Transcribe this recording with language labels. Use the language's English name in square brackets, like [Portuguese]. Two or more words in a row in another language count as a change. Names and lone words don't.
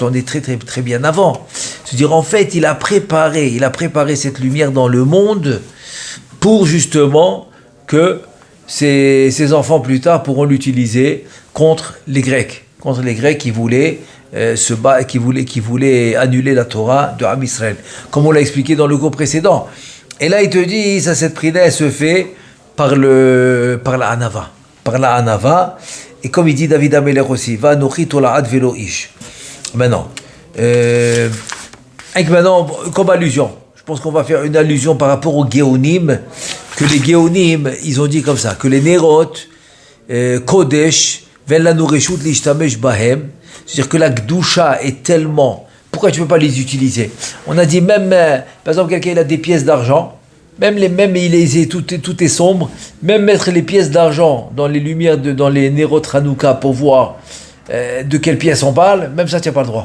[French] Là, on est très, très, très bien avant. C'est-à-dire, en fait, il a préparé cette lumière dans le monde pour justement que ses enfants plus tard pourront l'utiliser contre les Grecs qui voulaient qui voulaient annuler la Torah de [Hebrew] עם ישראל, [French] comme on l'a expliqué dans le cours précédent. Et là, il te dit, cette prière, elle se fait par la Hanava. Et comme il dit David Ameler aussi, [Hebrew] ואנכי תולעת ולא איש. [French] Maintenant, comme allusion, je pense qu'on va faire une allusion par rapport aux Géonim, que les Géonim, ils ont dit comme ça, que les [Hebrew] נרות קודש ואין לנו רשות להשתמש בהם, [French] c'est-à-dire que la Gdusha est tellement... Pourquoi tu ne peux pas les utiliser? On a dit même, par exemple, quelqu'un il a des pièces d'argent, tout est sombre, même mettre les pièces d'argent dans les lumières, dans les [Hebrew] נרות חנוכה [French] pour voir de quelle pièce on parle, même ça, tu n'as pas le droit.